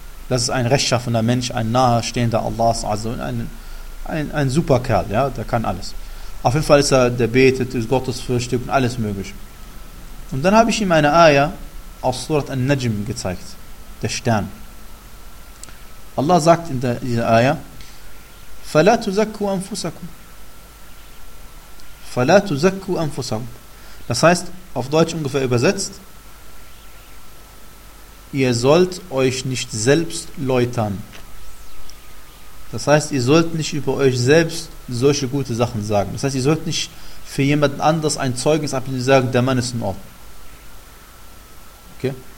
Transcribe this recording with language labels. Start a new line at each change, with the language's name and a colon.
German: Das ist ein rechtschaffender Mensch, ein nahestehender Allah, also ein super Kerl, ja, der kann alles. Auf jeden Fall ist er, der betet, ist gottesfürchtig und alles mögliche. Und dann habe ich ihm eine Aya aus Surat An-Najm gezeigt, der Stern. Allah sagt in dieser Aya,
Arabic: فَلَا تُزَكُّ أَنفُسَكُمْ فَلَا تُزَكُّ أَنفُسَكُمْ.
German: Das heißt, auf Deutsch ungefähr übersetzt, ihr sollt euch nicht selbst läutern. Das heißt, ihr sollt nicht über euch selbst solche gute Sachen sagen. Das heißt, ihr sollt nicht für jemanden anders ein Zeugnis abgeben und sagen, der Mann ist in Ordnung. Okay?